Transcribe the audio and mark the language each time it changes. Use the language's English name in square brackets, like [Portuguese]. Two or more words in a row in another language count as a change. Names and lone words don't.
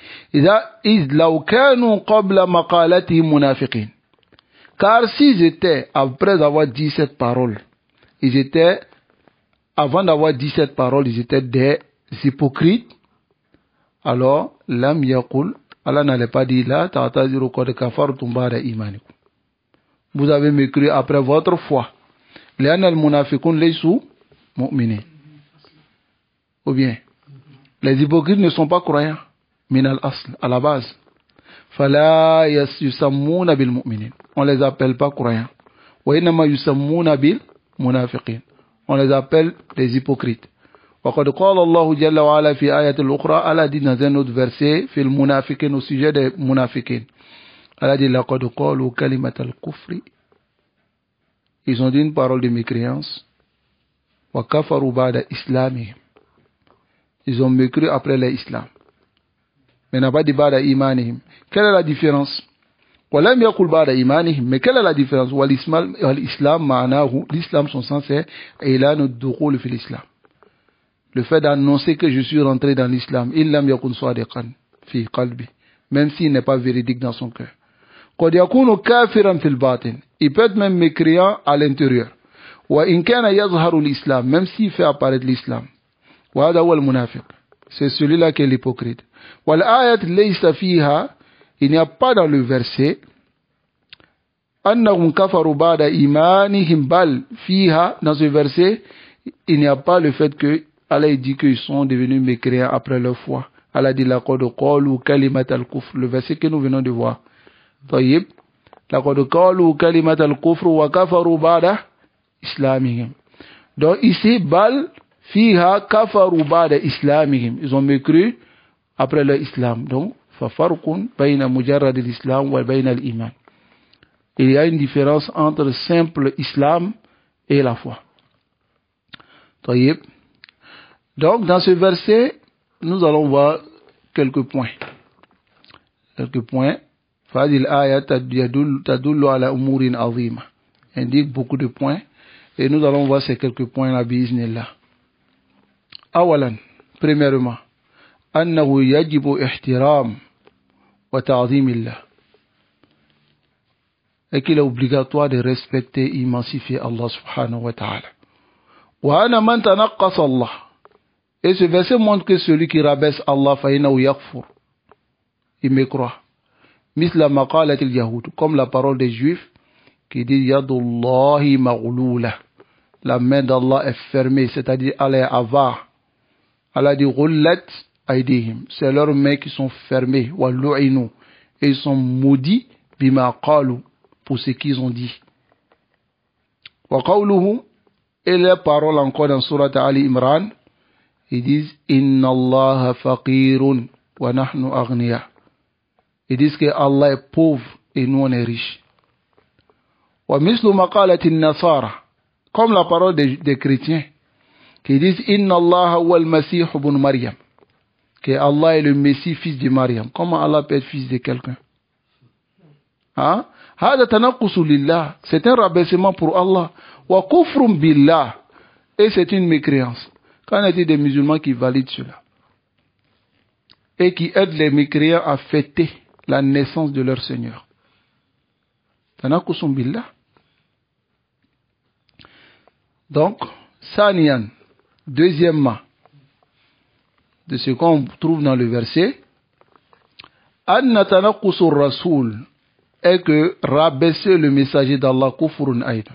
[French] Car s'ils étaient, après avoir dit cette parole, avant d'avoir dit cette parole, ils étaient des hypocrites, alors, [Arabic] لم يقل, [French] Allah n'allait pas dire là, [Arabic] تعتذروا قد كفرتم بعد إيمانكم. [French] Vous avez mécru après votre foi. [Arabic] لأن المنافقون ليسوا مؤمنين. [French] Ou bien, les hypocrites ne sont pas croyants. [Arabic] من الأصل, [French] à la base. [Arabic] فلا يسمون بالمؤمنين. [French] On les appelle pas croyants. [Arabic] وإنما يسمون بالمنافقين. [French] On les appelle des hypocrites. [Arabic] وقد قال الله جل وعلا في آية الأخرى, [French] Allah dit dans un autre verset, [Arabic] في المنافقين, [French] au sujet des munafiqin. [Arabic] Allah dit لقد قالوا كلمة الكفر. [French] Ils ont dit une parole de mécréance. [Arabic] وكفروا بعد إسلامهم. [French] Ils ont mécru après l'islam. Mais n'a pas dit [Arabic] بعد إيمانهم. [French] Quelle est la différence? [Arabic] ولم يقل بعد إيمانهم. [French] Mais quelle est la différence? [Arabic] الإسلام معناه. [French] L'islam, son sens est [Arabic] إعلان دخول في الإسلام. [French] Le fait d'annoncer que je suis rentré dans l'islam. [Arabic] إن لم يكن صادقا في قلبي. [French] Même s'il n'est pas véridique dans son cœur. [Arabic] قد يكون كافرا في الباطن. [French] Il peut être même mécréant à l'intérieur. [Arabic] وإن كان يظهر الإسلام. [French] Même s'il fait apparaître l'islam. C'est celui-là qui est l'hypocrite. Il n'y a pas dans le verset dans ce verset, il n'y a pas le fait que Allah dit qu'ils sont devenus mécréants après leur foi. Allah dit le verset que nous venons de voir. Donc ici, [Arabic] بل فيها كفروا بعد إسلامهم. [French] Ils ont mécru après leur islam. Donc, [Arabic] ففرق بين مجرد الإسلام وبين الإيمان. [French] Il y a une différence entre le simple islam et la foi. Donc, dans ce verset, nous allons voir quelques points. [Arabic] فذي الآية تدل على أمور عظيمة. [French] Indique beaucoup de points. Et nous allons voir ces quelques points-là, biiznillah. [Arabic] أولا, premièrement, أنه يجب احترام وتعظيم الله. [French] Et qu'il est obligatoire de respecter et immensifier Allah subhanahu wa ta'ala. [Arabic] وأنا من تنقص الله. [French] Et ce verset montre que celui qui rabaisse Allah [Arabic] فإنه يكفر. [French] Il me croit. [Arabic] مثل مقالة اليهود. [French] Comme la parole des Juifs qui dit [Arabic] يد الله مغلولة. [French] La main d'Allah est fermée, c'est-à-dire Allah est avare. Allah dit [Arabic] غلت أيديهم, [French] c'est leurs mains qui sont fermées, [Arabic] ولعنوا, [French] et ils sont maudits [Arabic] بما قالوا, [French] pour ce qu'ils ont dit. [Arabic] وقوله, [French] et les paroles encore dans surat Ali Imran, ils disent [Arabic] إن الله فقير ونحن أغنياء. [French] Ils disent que Allah est pauvre et nous on est riches. [Arabic] ومثل مقالة النصارى, [French] comme la parole des chrétiens qui disent [Arabic] إن الله هو المسيح ابن مريم, [French] que Allah est le Messie fils de Maryam. Comment Allah peut être fils de quelqu'un? Hein? [Arabic] هذا تنقص لله, [French] c'est un rabaissement pour Allah. [Arabic] وكفر بالله, [French] et c'est une mécréance. Qu'en est-il des musulmans qui valident cela et qui aident les mécréants à fêter la naissance de leur Seigneur? [Arabic] تنقص بالله. [French] Donc, Saniyan, deuxièmement, de ce qu'on trouve dans le verset, [Arabic] أن تنقص الرسول [French] est que rabaisser le messager d'Allah [Arabic] كفر أيضا.